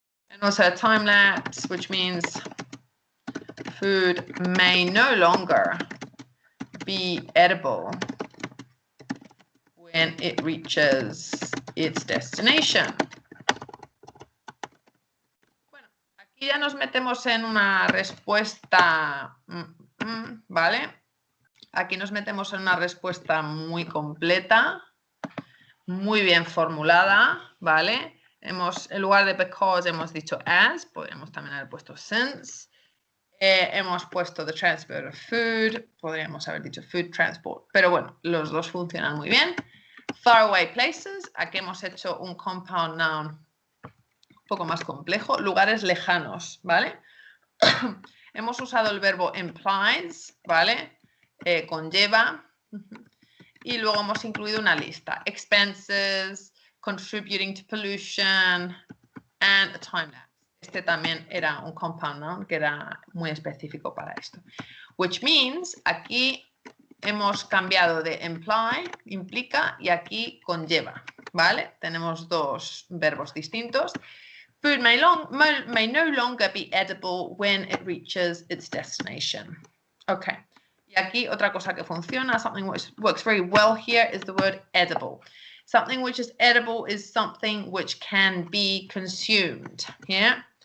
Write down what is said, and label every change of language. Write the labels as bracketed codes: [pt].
[en] And also a time lapse, which means food may no longer be edible when it reaches its destination. [es] Bueno, aquí ya nos metemos en una respuesta, ¿vale? Aquí nos metemos en una respuesta muy completa, muy bien formulada, ¿vale? En lugar de because hemos dicho as, podríamos también haber puesto since. Hemos puesto [en] the transport of food, [es] podríamos haber dicho food transport, pero bueno, los dos funcionan muy bien. Faraway places, aquí hemos hecho un compound noun un poco más complejo, lugares lejanos, ¿vale? Hemos usado el verbo implies, ¿vale? Conlleva, y luego hemos incluido una lista, [en] expenses, contributing to pollution, and a time lapse. [es] Este también era un compound noun que era muy específico para esto. [en] Which means, [es] aquí hemos cambiado de imply, implica, y aquí conlleva, ¿vale? Tenemos dos verbos distintos. [en] Food may no longer be edible when it reaches its destination. Okay. [es] Y aquí otra cosa que funciona, [en] something which works very well here is the word edible. Something which is edible is something which can be consumed. Yeah?